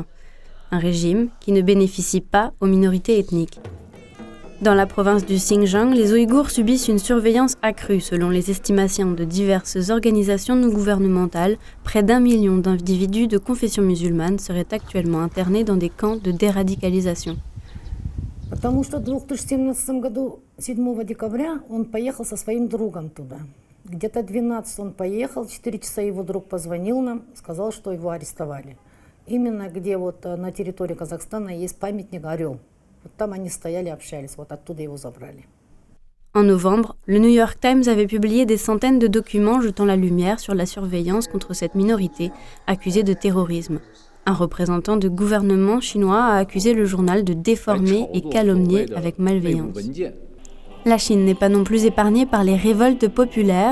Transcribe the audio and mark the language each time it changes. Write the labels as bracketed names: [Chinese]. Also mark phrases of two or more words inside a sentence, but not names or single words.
[French] Un régime qui ne bénéficie pas aux minorités ethniques. Dans la province du Xinjiang, les Ouïghours subissent une surveillance accrue. Selon les estimations de diverses organisations non gouvernementales, près d'1 million d'individus de confession musulmane seraient actuellement internés dans des camps de déradicalisation. [Russian] Потому что в 2017 году, 7 декабря, он поехал со своим другом туда. Где-то 12 он поехал, 4 часа его друг позвонил нам, сказал, что его арестовали. Именно где вот на территории Казахстана есть памятник «Орел». Вот там они стояли, общались, вот оттуда его забрали. [French] En novembre, le New York Times avait publié des centaines de documents jetant la lumière sur la surveillance contre cette minorité accusée de terrorisme. Un représentant du gouvernement chinois a accusé le journal de déformer et calomnier avec malveillance. La Chine n'est pas non plus épargnée par les révoltes populaires.